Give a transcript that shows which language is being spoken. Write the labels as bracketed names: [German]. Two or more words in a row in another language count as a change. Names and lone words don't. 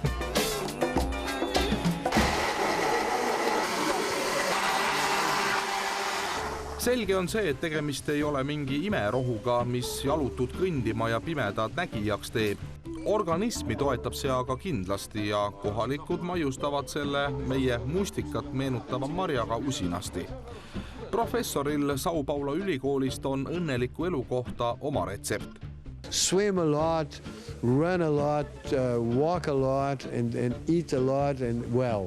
[Estonian] Selge on see, et tegemist ei ole mingi imerohuga, mis jalutud kõndima ja pimedad nägijaks teeb. Organismi toetab see aga kindlasti ja kohalikud maiustavad selle meie mustikat meenutava marjaga usinasti. Professoril Sao Paulo ülikoolist on õnneliku elu kohta oma retsept. [English] Swim a lot, run a lot, walk a lot and eat a lot and well.